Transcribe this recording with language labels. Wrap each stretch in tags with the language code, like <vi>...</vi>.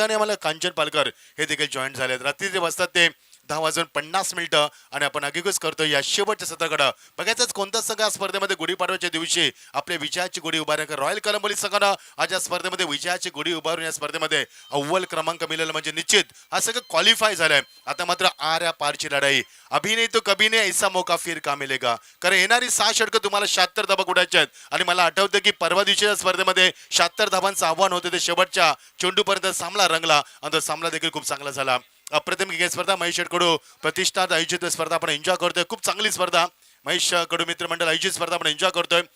<mr>आणि आम्हाला कांचन पालकर हे देखील जॉईन झालेत. रात्री ते वाजतात ते 10:50 आणि आपण आगेकूच करतो या शेवटच्या सत्राकडं. बघायचंच कोणता संघ या स्पर्धेमध्ये गुढीपाडव्याच्या दिवशी आपल्या विजयाची गुढी उभारण्याकर रॉयल कलंबोली संघानं आज या स्पर्धेमध्ये विजयाची गुढी उभारून या स्पर्धेमध्ये अव्वल क्रमांक मिळाला म्हणजे निश्चित हा सगळं क्वालिफाय झालाय. आता मात्र आर्या पारची लढाई,</mr> <hi>अभी नहीं तो कभी नहीं ऐसा मौका फिर का मिलेगा.</hi> <mr>कारण येणारी 6 षटकं तुम्हाला 76 धाबा उडायच्या आहेत. आणि मला आठवतं की परवा दिवशीच्या स्पर्धेमध्ये 76 धाबांचं आव्हान होतं, ते शेवटच्या चेंडूपर्यंत सामना रंगला आणि तो सामना देखील खूप चांगला झाला. अप्रतिम क्रिकेट स्पर्धा महेश कडू प्रतिष्ठात आयोजित स्पर्धा आपण एन्जॉय करतोय. खूप चांगली स्पर्धा महेश कडू मित्रमंडळ आयोजित स्पर्धा आपण एन्जॉय करतोय.</mr>